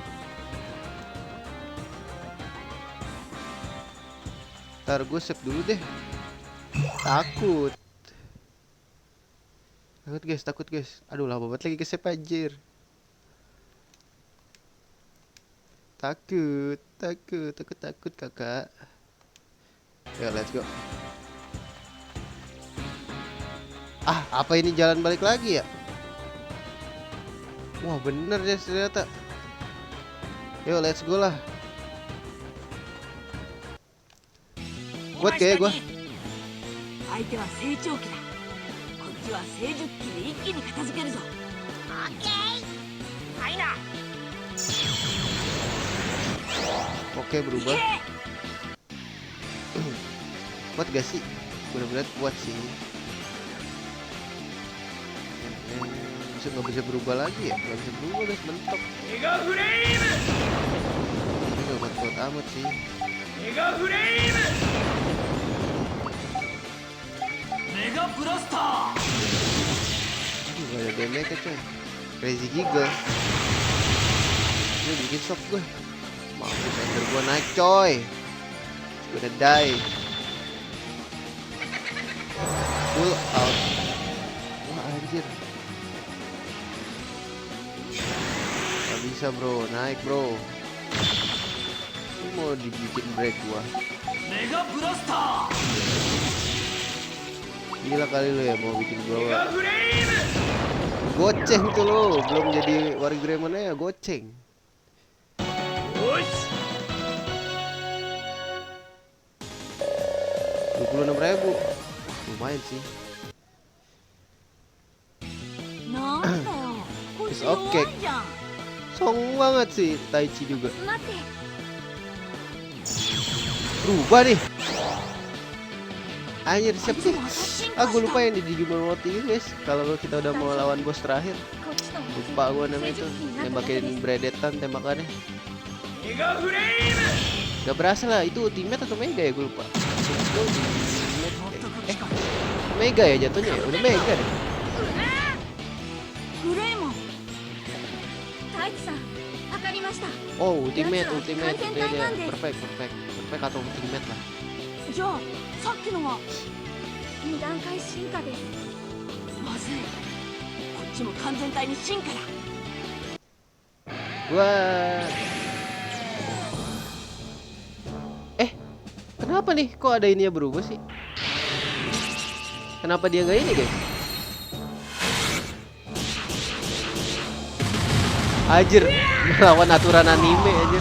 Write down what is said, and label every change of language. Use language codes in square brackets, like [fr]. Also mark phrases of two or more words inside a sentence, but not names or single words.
[id] Ntar gue save dulu deh. Takut guys. Aduh lama banget lagi ke save anjir. Takut kakak. Ya [en] let's go. [id] Apa ini jalan balik lagi ya? Wah bener ya ternyata. Yo [en] let's go [id] lah. Buat kayak gua. [ja] 相手は成長期だ。こっちは成熟期で一気に片付けるぞ。オッケーはいな [id] Oke berubah. Kuat gak sih? Bener-bener kuat sih. Bisa nggak bisa berubah lagi ya? Nggak bisa berubah guys, mentok. [ja] メガフレーム [id] Ini nggak kuat amat sih. [ja] メガフレームメガブラスター [id] Gak ada damage coy. Crazy Giga. Ini bikin shock gue. Mampus ender gue naik coy. Udah die. [en] Full out. [id] Wah anjir. Gak bisa bro, naik bro. Ini mau dibikin break gua. [ja] メガブラスター [id] Gila kali lu ya mau bikin [ja] メ [id] gua [ja] ガフレーム [id] goceng tuh lu. Belum jadi Wargreymon ya goceng. [ja] よし [id] 26.000. Lumayan sih. [ja] なんだよ。こっち [en] It's [ja] 弱 [en] okay. [ja] いじゃん。 [id] Song banget sih Taichi juga. [ja] 待って [id] Berubah nih. Anjir siapa sih? [ja] また進 [id] Ah [ja] 化 [id] gue [ja] し [id] lupa [ja] た。 [id] yang di Digimon World ini guys. Kalau kita udah mau lawan bos terakhir. [ja] こっちと [id] Lupa gue namanya itu. Tembakin bredetan tembakannya. [ja] メガフレーム [id] Gak berasa lah itu ultimate atau mega ya gue lupa. Itu ultimate mega ya jatuhnya ya. Udah mega deh. [ja] グレイモン。太一さんわかりました [id] Oh ultimate Ya, ultimate kan udah tentangan deh. perfect atau ultimate lah. [ja] じゃあさっきのは 2段階進化ですまずい。こっちも完全体に進化だ。 [id] Wah. Kenapa nih? Kok ada ininya berubah sih? Kenapa dia nggak ini guys? Anjir, melawan aturan anime anjir.